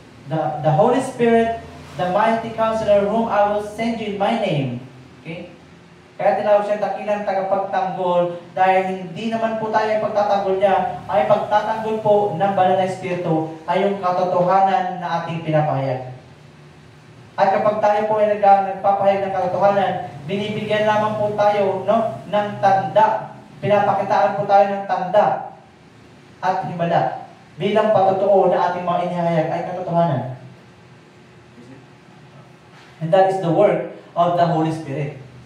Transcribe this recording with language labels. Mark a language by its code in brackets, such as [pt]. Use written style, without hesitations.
[en] The Holy Spirit, the mighty Counselor, whom I will send you in my name. Okay? [tl] Kaya tinawag siya dakilang tagapagtanggol dahil hindi naman po tayo ang pagtatanggol niya, ay pagtatanggol po ng banal na Espiritu ay yung katotohanan na ating pinapahayag. At kapag tayo po ay nagpapahayag ng katotohanan, binibigyan lamang po tayo ng tanda. Pinapakitaan po tayo ng tanda at himala bilang patotoo na ating mga inihayag ay katotohanan. [en] And that is the work of the Holy Spirit.